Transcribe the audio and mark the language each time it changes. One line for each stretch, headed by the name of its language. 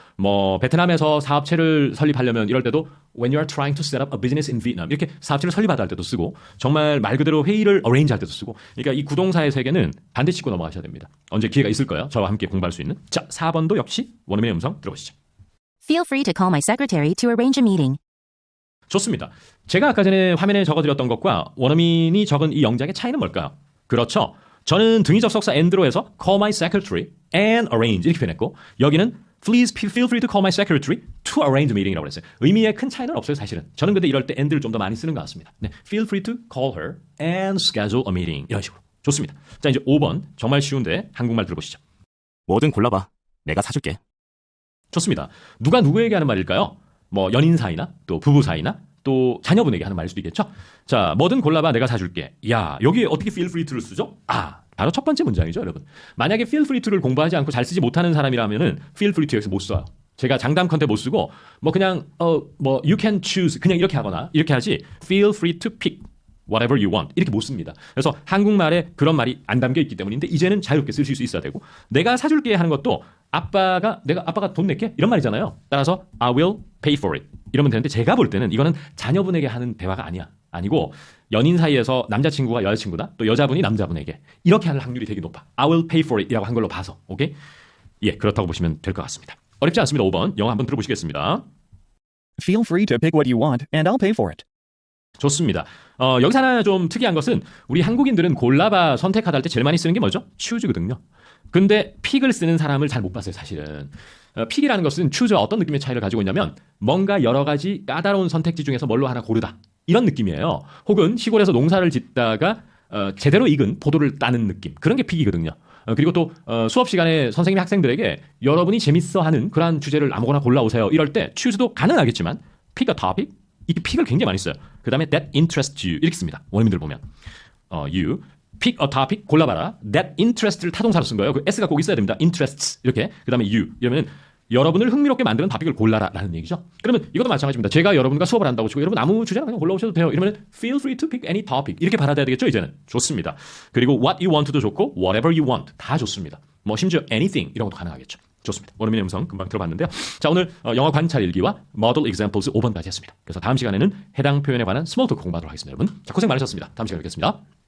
Korean: 뭐 베트남에서 사업체를 설립하려면 이럴 때도
English: when you are trying to set up a business in Vietnam
Korean: 이렇게 사업체를 설립하다 할 때도 쓰고 정말 말 그대로 회의를 arrange 할 때도 쓰고 그러니까 이 구동사의 세계는 반드시 짚고 넘어가셔야 됩니다. 언제 기회가 있을 거예요. 저와 함께 공부할 수 있는. 자, 4번도 역시 원어민의 음성 들어보시죠.
English: Feel free to call my secretary to arrange a meeting.
Korean: 좋습니다. 제가 아까 전에 화면에 적어드렸던 것과 원어민이 적은 이 영작의 차이는 뭘까요? 그렇죠. 저는 등위 접속사 and로 해서
English: call my secretary and arrange
Korean: 이렇게 표현했고 여기는
English: please feel free to call my secretary to arrange a meeting
Korean: 이라고 그랬어요. 의미에 큰 차이는 없어요, 사실은. 저는 근데 이럴 때 and를 좀 더 많이 쓰는 것 같습니다. 네,
English: feel free to call her and schedule a meeting
Korean: 이런 식으로. 좋습니다. 자, 이제 5번 정말 쉬운데 한국말 들어보시죠. 뭐든 골라봐. 내가 사줄게. 좋습니다. 누가 누구에게 하는 말일까요? 뭐 연인 사이나 또 부부 사이나 또 자녀분에게 하는 말일 수도 있겠죠. 자, 뭐든 골라봐 내가 사줄게. 야, 여기에 어떻게 feel free to를 쓰죠? 바로 첫 번째 문장이죠, 여러분. 만약에 feel free to를 공부하지 않고 잘 쓰지 못하는 사람이라면은 feel free to 여기서 못 써요. 제가 장담 컨테 못 쓰고 뭐 그냥 뭐
English: you can choose
Korean: 그냥 이렇게 하거나 이렇게 하지
English: feel free to pick whatever you want
Korean: 이렇게 못 씁니다. 그래서 한국말에 그런 말이 안 담겨 있기 때문인데 이제는 자유롭게 쓰실 수 있어야 되고 내가 사줄게 하는 것도 아빠가 돈 낼게 이런 말이잖아요. 따라서
English: I will pay for it
Korean: 이러면 되는데 제가 볼 때는 이거는 자녀분에게 하는 대화가 아니고 연인 사이에서 남자친구가 여자친구다 또 여자분이 남자분에게 이렇게 할 확률이 되게 높아.
English: I will pay for it
Korean: 이라고 한 걸로 봐서 오케이? 예, 그렇다고 보시면 될 것 같습니다. 어렵지 않습니다. 5번 영어 한번 들어보시겠습니다.
English: Feel free to pick what you want and I'll pay for it.
Korean: 좋습니다. 여기서 하나 좀 특이한 것은 우리 한국인들은 골라봐 선택하다 할 때 제일 많이 쓰는 게 뭐죠? choose거든요. 근데 픽을 쓰는 사람을 잘 못 봤어요, 사실은. 픽이라는 것은 choose와 어떤 느낌의 차이를 가지고 있냐면 뭔가 여러 가지 까다로운 선택지 중에서 뭘로 하나 고르다. 이런 느낌이에요. 혹은 시골에서 농사를 짓다가 제대로 익은 포도를 따는 느낌. 그런 게 픽이거든요. 그리고 또 수업 시간에 선생님이 학생들에게 여러분이 재밌어하는 그러한 주제를 아무거나 골라오세요. 이럴 때 choose도 가능하겠지만
English: pick a topic
Korean: 이 픽을 굉장히 많이 써요. 그 다음에
English: that interests you
Korean: 이렇게 씁니다. 원어민들 보면
English: you pick a topic
Korean: 골라봐라. that interest를 타동사로 쓴 거예요. 그 s가 꼭 있어야 됩니다. interests 이렇게 그 다음에 you 이러면 여러분을 흥미롭게 만드는 토픽을 골라라 라는 얘기죠. 그러면 이것도 마찬가지입니다. 제가 여러분과 수업을 한다고 치고 여러분 아무 주제나 그냥 골라오셔도 돼요. 이러면
English: feel free to pick any topic
Korean: 이렇게 받아들여야 되겠죠. 이제는 좋습니다. 그리고
English: what you want
Korean: 도 좋고
English: whatever you want
Korean: 다 좋습니다. 뭐 심지어 anything 이런 것도 가능하겠죠. 좋습니다. 원어민의 음성 금방 들어봤는데요. 자, 오늘 영어 관찰 일기와 Model Examples 5번까지 했습니다. 그래서 다음 시간에는 해당 표현에 관한 스몰 토크 공부하도록 하겠습니다. 여러분, 자, 고생 많으셨습니다. 다음 시간에 뵙겠습니다.